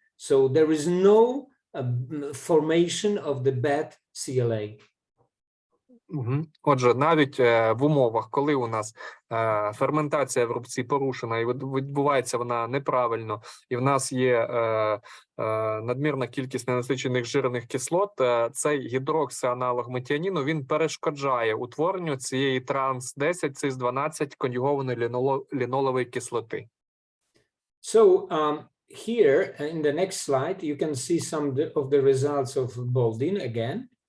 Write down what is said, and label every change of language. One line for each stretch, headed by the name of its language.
English: So there is no formation of the bad CLA.
Ukrainian: Отже, навіть в умовах, коли у нас ферментація в рубці порушена і відбувається вона неправильно, і в нас є надмірна кількість ненасичених жирних кислот, цей гідроксианалог метіоніну, він перешкоджає утворенню цієї транс-10, цис-12 конюгованої лінолової кислоти.
English: So here in the next slide, you can see some of the results of Baldwin again.